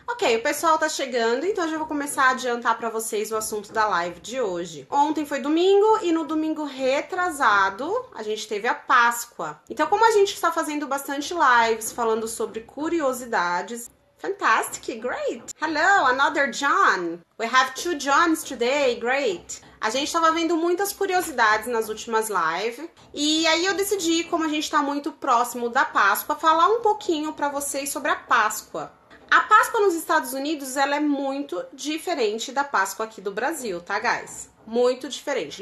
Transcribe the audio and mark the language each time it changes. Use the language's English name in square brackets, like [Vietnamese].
[Portuguese] Ok, o pessoal tá chegando, então eu já vou começar a adiantar pra vocês o assunto da live de hoje. Ontem foi domingo e no domingo retrasado a gente teve a Páscoa. Então, como a gente está fazendo bastante lives falando sobre curiosidades, [English] fantastic, great. Hello, another John. We have 2 Johns today, great. [Portuguese] A gente estava vendo muitas curiosidades nas últimas lives e aí eu decidi, como a gente está muito próximo da Páscoa, falar um pouquinho para vocês sobre a Páscoa. A Páscoa nos Estados Unidos, ela é muito diferente da Páscoa aqui do Brasil, tá, guys? Muito diferente.